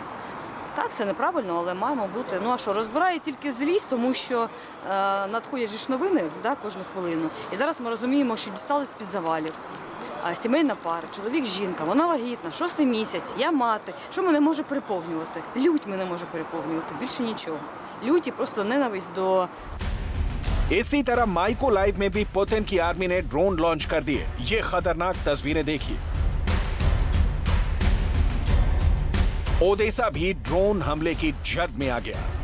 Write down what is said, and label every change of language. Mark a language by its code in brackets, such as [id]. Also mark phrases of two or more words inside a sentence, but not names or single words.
[uk] Так, це неправильно, але маємо бути. Ну а що, розбирає тільки злість, тому що надходять ж новини, да, кожну хвилину. І зараз ми розуміємо, що дістали з-під завалів. Сімейна пара, чоловік, жінка, вона вагітна, 6-й місяць, я мати. Що мене може переповнювати? Лють мене може переповнювати, більше нічого. Лють і просто ненависть до... [hi] इसी तरह माइको लाइव में भी पुतिन की आर्मी ने ड्रोन लॉन्च कर दिए। ये खतरनाक तस्वीरें देखिए। ओडेसा भी ड्रोन हमले की जद में आ गया।